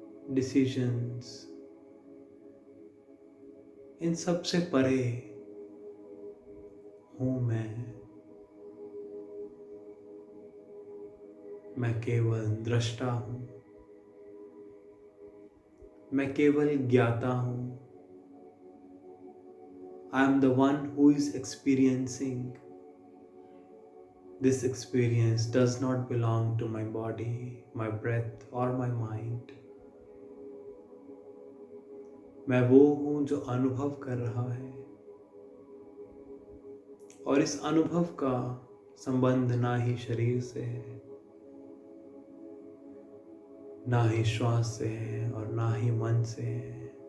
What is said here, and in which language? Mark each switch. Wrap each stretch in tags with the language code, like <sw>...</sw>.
<hi>Decisions, इन सब से परे हूँ मैं केवल दृष्टा हूँ, मैं केवल ज्ञाता हूँ।</hi> <en>I am the one who is experiencing. This experience does not belong to my body, my breath or my mind.</en> <hi>मैं वो हूँ जो अनुभव कर रहा है, और इस अनुभव का संबंध ना ही शरीर से है, ना ही श्वास से है, और ना ही मन से है।</hi>